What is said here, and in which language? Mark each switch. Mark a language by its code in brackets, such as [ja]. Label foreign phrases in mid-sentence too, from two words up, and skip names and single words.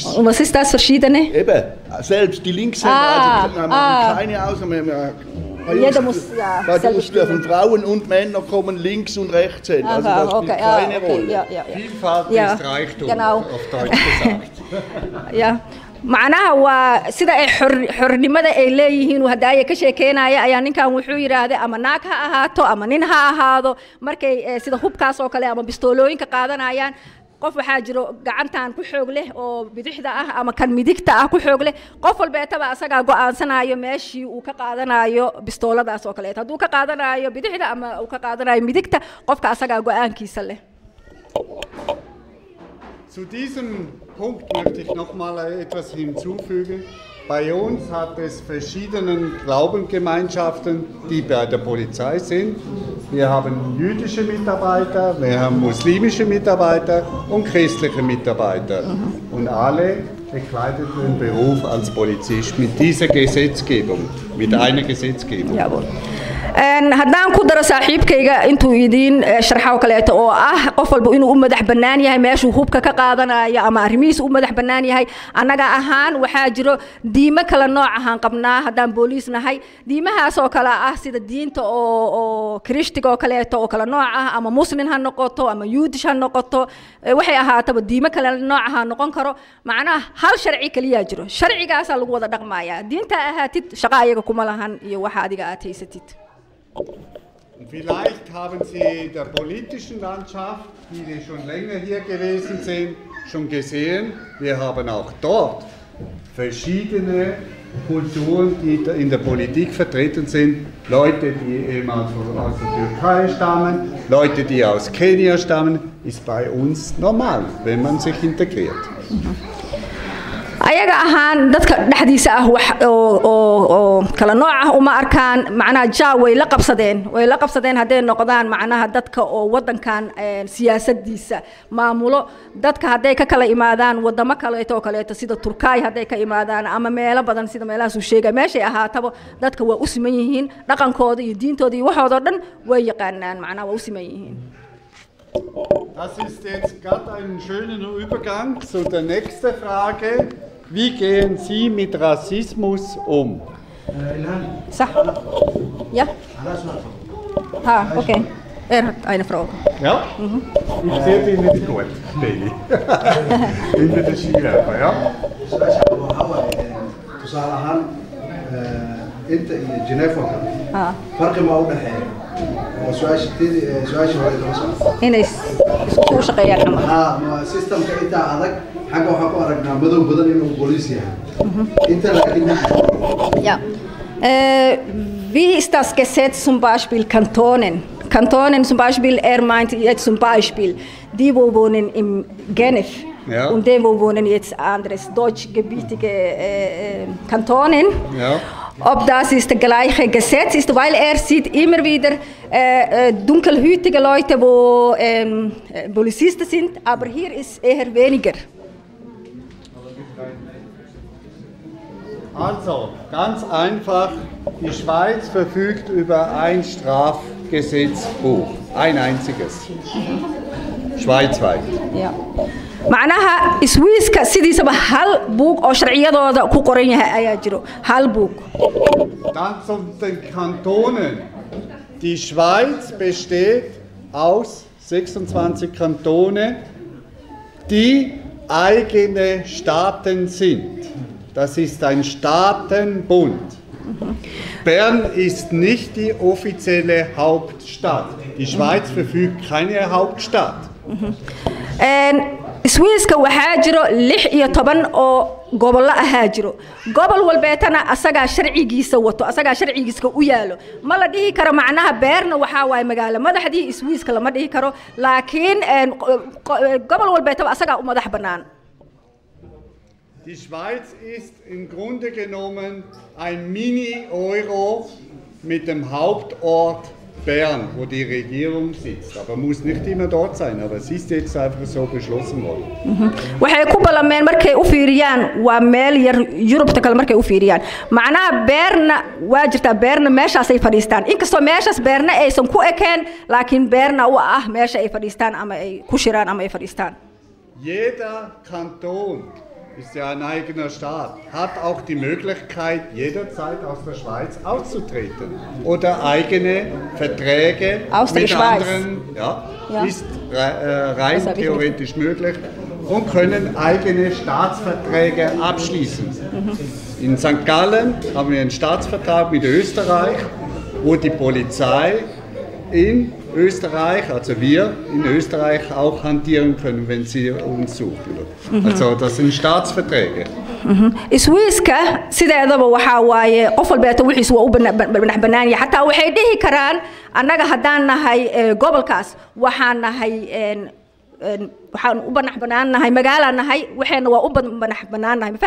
[de] Und was ist das Verschiedene? Eben, selbst die Linkshänder, also wir machen keine Ausnahme. Jeder muss, ja, bei uns dürfen Frauen und Männer kommen links und rechts hin. Also das spielt keine Rolle. Ja. Vielfalt ist Reichtum, genau. auf Deutsch gesagt. Ja. معناها وسيدا أي حرن [so] imada ay leeyihiin hadaya ka sheekeynaya ayaa ninkan wuxuu yiraahday ama naag ha ahaato ama nin ha ahaado markay sida hubkaas oo kale ama bistoolooyinka qaadanayaan qof waxaa jiro gacantan ku xoog leh oo bidixda ah ama kan midigta ah ku xoog leh qof walbeetaba asaga go'aansanayo meeshii uu ka qaadanayo bistooladaas oo kale haduu ka qaadanayo bidixda ama uu ka qaadanayo midigta qofka asaga go'aankiisa leh. [de] Zu diesem Punkt möchte ich noch mal etwas hinzufügen. Bei uns hat es verschiedene Glaubensgemeinschaften, die bei der Polizei sind. Wir haben jüdische Mitarbeiter, wir haben muslimische Mitarbeiter und christliche Mitarbeiter. Und alle bekleiden den Beruf als Polizist mit dieser Gesetzgebung, mit einer Gesetzgebung. Jawohl. [so] haddaan ku daro saaxiibkayga intuu idin sharxaw kaleeto oo qof walba inuu u madax banaan yahay meeshuu hubka ka qaadanayo ama arrimihiisa u madax banaan yahay anaga ahaan waxaa jiro diimo kala nooc ahaan qabnaa haddaan booliis nahay diimahaas oo kala sida diinta oo kirishtiga oo kaleeto oo kala nooc ama muslim ha noqoto ama yuudish ha noqoto waxay ahaataba diimo kala nooc ahaan noqon karo macnaha hal sharci kaliya jiro sharcigaas lagu wada dhaqmaaya diinta ahaatid shaqo ayaga kuma lahan iyo waxa adiga aad haysatid. [de] Vielleicht haben Sie der politischen Landschaft, die schon länger hier gewesen sind, schon gesehen. Wir haben auch dort verschiedene Kulturen, die in der Politik vertreten sind. Leute, die ehemals aus der Türkei stammen, Leute, die aus Kenia stammen, ist bei uns normal, wenn man sich integriert. [so] ayaga ahaan dadka dhaxdiisa ah wax oo kala nooc ah uma arkaan macnaha jaa way la qabsadeen haday noqdaan macnaha dadka oo wadankan siyaasadiisa maamulo dadka haday ka kala imaadaan wadamo kale oo kaleeto sida Turkiga haday ka imaadaan ama meelo badan sida meelahaas uu sheegay meeshay ahaataba dadka waa u siman yihiin dhaqankooda iyo diintooda iyo waxooda dhan way yaqaanaan macnaha waa u siman yihiin. [de] Das ist jetzt gerade ein schöner Übergang zu der nächsten Frage. Wie gehen Sie mit Rassismus um? صح. Ja. Okay. Hat eine Frage. Ja? Ich sehe dich nicht gut, Baby. Ich bin der Skiwerfer, ja? [so] tusaale ahaan inta iyo Geneva farqi ma u dhaxeeyo oo su'aasha hore loo soo inay isku shaqeeyaan ma systemka inta adag xagga waxa ku aragnaa madow badan inuu booliis yahay inta laakiin [de] ja wie ist das Gesetz zum Beispiel Kantonen zum Beispiel meint jetzt zum Beispiel die wo wohnen im Genf. Ja. Und die, wo wohnen jetzt anderes deutschgebietige Kantonen. Ja. Ob das ist das gleiche Gesetz ist, weil sieht immer wieder dunkelhütige Leute, wo Polizisten sind, aber hier ist eher weniger. Also, ganz einfach, die Schweiz verfügt über ein Strafgesetzbuch, ein einziges, schweizweit. Ja. [so] macnaha Swiiska sidiisaba hal buug oo sharciyadooda ku qoran yahay ayaa jiro hal buug. [de] Dann zu den Kantonen. Die Schweiz besteht aus 26 Kantone, die eigene Staaten sind. Das ist ein Staatenbund. Bern ist nicht die offizielle Hauptstadt. Die Schweiz verfügt keine Hauptstadt. [so] Swiiska waxaa jiro 16 oo gobol ah jiro gobol walbeetana asaga sharcigiisa wato asaga sharcigiisa u yaalo ma la dhihi karo macnaha beerna waxa way magaalo madaxdii Swiiska lama dhihi karo laakiin gobol walbeetaba asaga u madax banaan. [de] Die Schweiz ist im Grunde genommen ein Mini-Euro mit dem Hauptort Bern, wo die Regierung sitzt, aber muss nicht immer dort sein, aber es ist jetzt einfach so beschlossen worden. [so] waxay ku balameen markay u fiiriyaan waa meel yar Yurubta kale markay u fiiriyaan macnaha Beerna waa jirtaa Beerna meeshaas ay fadhiistaan inkastoo meeshaas Beerna aysan ku ekeen laakiin Beerna waa meesha ay fadhiistaan ama ay ku shiraan ama ay fadhiistaan. [de] Jeder Kanton ist ja ein eigener Staat, hat auch die Möglichkeit, jederzeit aus der Schweiz auszutreten oder eigene Verträge mit anderen, ist rein theoretisch möglich und können eigene Staatsverträge abschließen. In St. Gallen haben wir einen Staatsvertrag mit Österreich, wo die Polizei in Österreich, also wir in Österreich auch hantieren können, wenn sie uns suchen. Also das sind Staatsverträge. [so] Swiiska sideedaba waxa waaye qof walba wixiis waa u banaanyahay hatta waxay dhihi karaan annaga hadaan nahay gobolkaas waxaan nahay waxaan u banaanahay magaala nahay waxayna waa u banaanahay ma